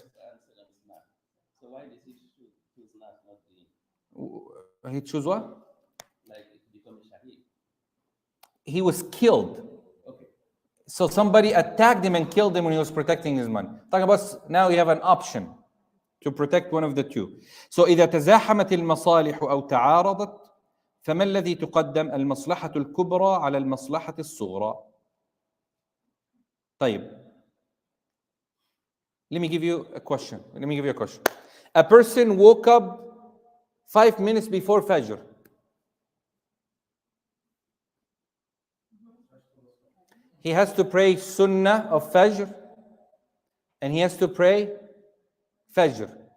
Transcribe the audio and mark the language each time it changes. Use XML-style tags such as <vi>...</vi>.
<en>So why did he choose not deen? He chose what? Like become a shaheed. He was killed. Okay. So somebody attacked him and killed him when he was protecting his money. Talking about now you have an option to protect one of the two.</en> <ar>So إذا تزاحمت المصالح أو تعارضت فما الذي تقدم المصلحة الكبرى على المصلحة الصغرى. طيب.</ar> <en>Let me give you a question. A person woke up 5 minutes before Fajr. He has to pray Sunnah of Fajr and he has to pray Fajr.</en>